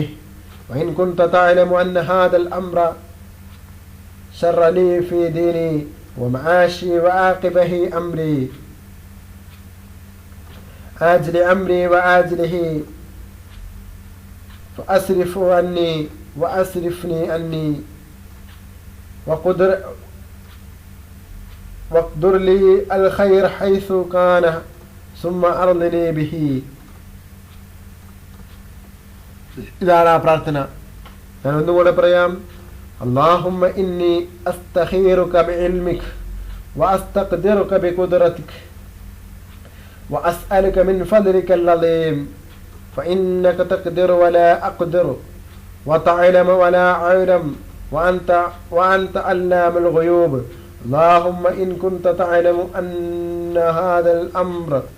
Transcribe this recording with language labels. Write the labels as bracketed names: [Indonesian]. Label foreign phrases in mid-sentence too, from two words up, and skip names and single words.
[Arabic] وإن كنت تعلم أن هذا الأمر شر لي في ديني ومعاشي وعاقبه أمري آجل أمري وآجله فأصرف عني وأصرفني عني واقدر لي الخير حيث كان ثم أرضني به. [Malayalam] ഇതാണ് ആ പ്രാർത്ഥന. ഞാൻ ഒന്നുകൂടെ പറയാം. [Arabic] اللهم إني أستخيرك بعلمك وأستقدرك بقدرتك وأسألك من فضلك العظيم فإنك تقدر ولا أقدر وتعلم ولا أعلم وأنت علام الغيوب اللهم إن كنت تعلم أن هذا الأمر